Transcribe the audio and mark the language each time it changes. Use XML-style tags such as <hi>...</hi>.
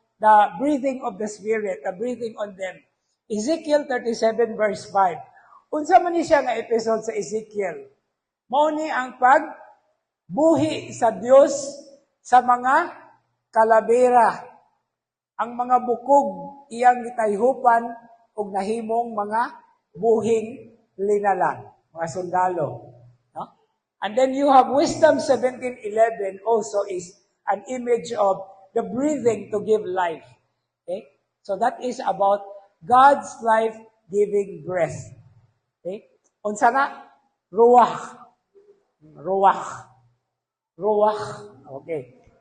<en>the breathing of the Spirit, the breathing on them. Ezekiel 37 verse 5.</en> <ceb>Unsa man ni siya nga episode sa Ezekiel? Mao ni ang pagbuhi sa Dios sa mga kalabera. Ang mga bukog iyang gitayhupan og nahimong mga buhing linalang, mga sundalo. No?</ceb> <en>And then you have Wisdom 17:11 also is an image of the breathing to give life. Okay? So that is about God's life-giving breath. Okay?</en> <ceb>Unsa na?</ceb> <en>Ruach. Ruach. Ruach. Okay.</en>